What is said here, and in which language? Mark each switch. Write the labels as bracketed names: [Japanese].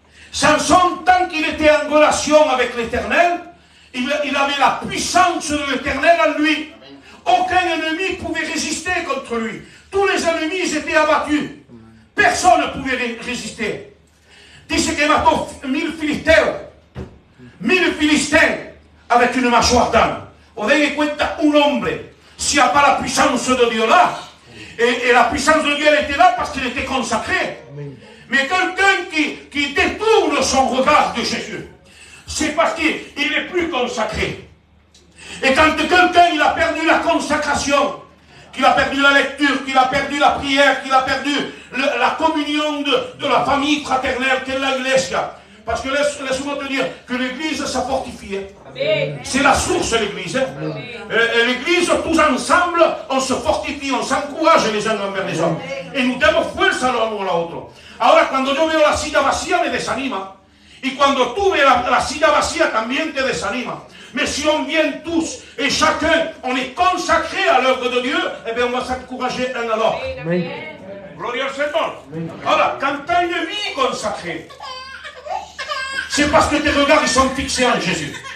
[French] Samson, tant qu'il était en relation avec l'Éternel, il avait la puissance de l'Éternel en lui. Aucun ennemi ne pouvait résister contre lui. Tous les ennemis étaient abattus. Personne ne pouvait résister. [Spanish] Dice que mató 1000 filisteos. [French] 1000 Philistins avec une mâchoire d'âne. [Spanish] Os den cuenta un hombre. [French] S'il n'y a pas la puissance de Dieu là, et la puissance de Dieu elle était là parce qu'il était consacré. Mais quelqu'un qui détourne son regard de Jésus, c'est parce qu'il n'est plus consacré. Et quand quelqu'un il a perdu la consacration, qu'il a perdu la lecture, qu'il a perdu la prière, qu'il a perdu la communion de la famille fraternelle qu'est l'Iglesia. Parce que laisse-moi te dire que l'Église, ça fortifie. C'est la source, l'Église. L'Église, tous ensemble, on se fortifie, on s'encourage les uns envers les autres. Et nous [Spanish] damos fuerza l'uno al otro. Ahora, cuando yo veo la silla vacía, me desanima. Y cuando tú ves la silla vacía, también te desanima. [French] Mais si on vient tous et chacun, on est consacré à l'œuvre de Dieu, eh bien on va s'encourager un à l'autre. [Spanish] Gloria al [French] Seigneur. Alors, quand tu as une vie consacrée, c'est parce que tes regards ils sont fixés en Jésus.